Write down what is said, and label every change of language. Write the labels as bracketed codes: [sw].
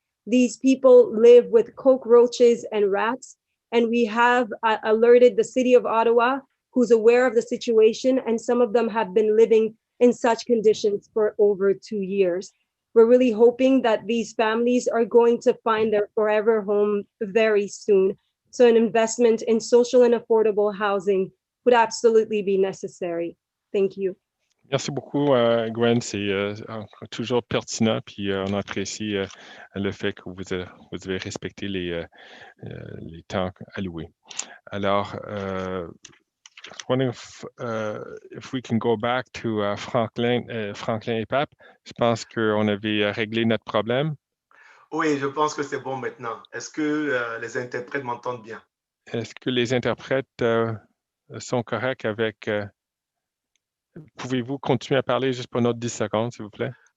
[en] These people live with cockroaches and rats, and we have alerted the city of Ottawa, who's aware of the situation, and some of them have been living in such conditions for over 2 years. We're really hoping that these families are going to find their forever home very soon. So an investment in social and affordable housing would absolutely be necessary. Thank you. [fr] Merci beaucoup, Gwen. C'est toujours pertinent, puis on apprécie le fait que vous avez respecté les temps alloués. Alors, [en] I was wondering if we can go back to Franklin et Pape. [fr] Je pense qu'on avait réglé notre problème. Oui, je pense que c'est bon maintenant. Est-ce que les interprètes m'entendent bien? Est-ce que les interprètes sont corrects avec... Pouvez-vous continuer à parler juste pour une autre 10 secondes, s'il vous plaît?